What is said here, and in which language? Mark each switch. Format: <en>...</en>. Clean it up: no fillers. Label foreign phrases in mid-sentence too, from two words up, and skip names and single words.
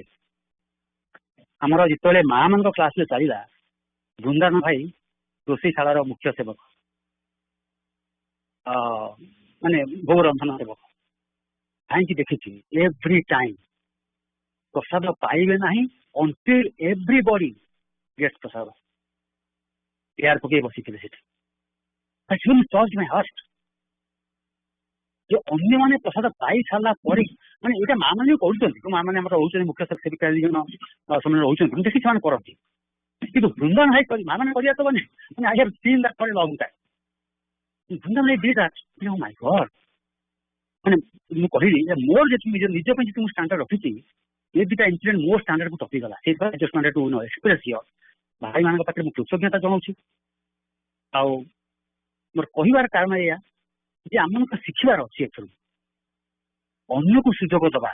<or>ଆମର ଯେତେବେଳେ ମା ମାନଙ୍କ କ୍ଲାସରେ ଚାଲିଲା, ବୃନ୍ଦାବନ ଭାଇ ରୋଷେଇଶାଳାର ମୁଖ୍ୟ ସେବକ, ମାନେ ଭୋଗ ରନ୍ଧନ ସେବକ। କାହିଁକି ଦେଖିଛି</or> <en>every time</en> <or>ପ୍ରସାଦ ପାଇବେ ନାହିଁ</or> <en>until everybody gets</en> <or>ପ୍ରସାଦ। ଏୟାର ପକେଇ ବସିଥିବେ ସେଠି। ଯେ ଅନ୍ୟମାନେ ପ୍ରସାଦ ପାଇ ସାରିଲା ପରେ, ମାନେ ଏଇଟା ମା ମାନେ ବି କରୁଛନ୍ତି, ମା ମାନେ ଆମର ରହୁଛନ୍ତି ମୁଖ୍ୟ ସେବିକା ସେମାନେ ରହୁଛନ୍ତି, ମୁଁ ଦେଖି ସେମାନେ କରନ୍ତି। କିନ୍ତୁ ବୃନ୍ଦାବନ ଭାଇ ମା ମାନେ କରିବା ତ ମାନେ</or> <en>I have seen that for a long time. ବୃନ୍ଦାବନ ଭାଇ did that. Oh my God,</en> <or>ମାନେ ମୁଁ କହିଲି ଯେ ମୋର ଯେତିକି ନିଜ ପାଇଁ ଯେତିକି ମୁଁ ଷ୍ଟାଣ୍ଡାର୍ଡ ରଖିଛି, ଏ ଦୁଇଟା ଇନସିଡେଣ୍ଟ ମୋ ଷ୍ଟାଣ୍ଡାର୍ଡକୁ ଟପିଗଲା। ସେଇଥିପାଇଁ ଭାଇମାନଙ୍କ ପାଖରେ ମୁଁ କୃତଜ୍ଞତା ଜଣାଉଛି। ଆଉ ମୋର କହିବାର କାରଣ ଏଇଆ ଯେ ଆମକୁ ଶିଖିବାର ଅଛି ଏଥିରୁ, ଅନ୍ୟକୁ ସୁଯୋଗ ଦବା।</or>